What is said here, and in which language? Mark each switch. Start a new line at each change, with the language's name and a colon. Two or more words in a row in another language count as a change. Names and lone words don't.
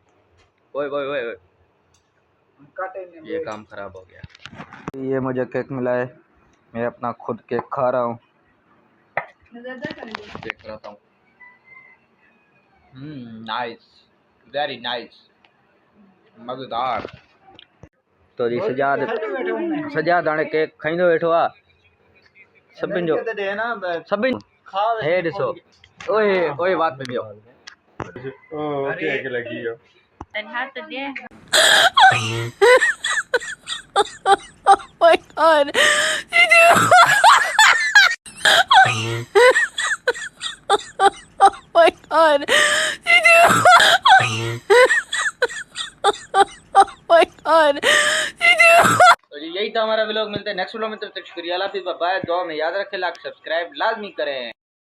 Urdu: اوئے اوئے اوئے اوئے، یہ کام خراب ہو گیا. یہ مجھے کیک ملا ہے، میں اپنا خود کیک کھا رہا ہوں، چیک کراتا ہوں.
English: Nice, very nice, मज़ेदार।
Sindhi: तो जी सजाद हाणे केक खाईंदो वेठो आहे। सभिनि जो सभिनि हे ॾिसो। ओए ओए बात में ॿियो
Urdu: کیک لگی ہو.
English: Oh my god. Did you? Oh my god. Did you? Oh my god. Did you?
Urdu: تو جی یہی تھا ہمارا ولاگ. ملتے ہیں
English: next vlog
Urdu: میں، تب تک شکریہ، اللہ حافظ، بائے۔ دعا میں یاد رکھیں,
English: like subscribe
Urdu: لازمی کریں.